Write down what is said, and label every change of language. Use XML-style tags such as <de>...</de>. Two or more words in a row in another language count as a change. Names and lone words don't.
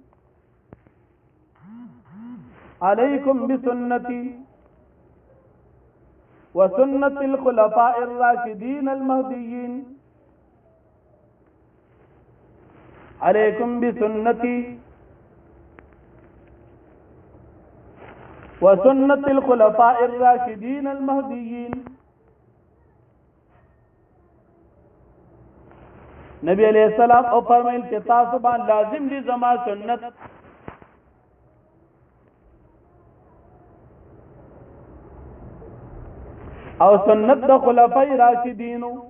<ar>علیکم بسنتی وسنت الخلفاء الراشدین المہدیین علیکم بسنتی وسنت الخلفاء الراشدین المہدیین.</ar> <ps>نبی</ps> <ar>علیہ السلام</ar> <ps>او فرمایل چې تاسو باندې لازم دي زما سنت او سنت د خلفای راشدین</ps>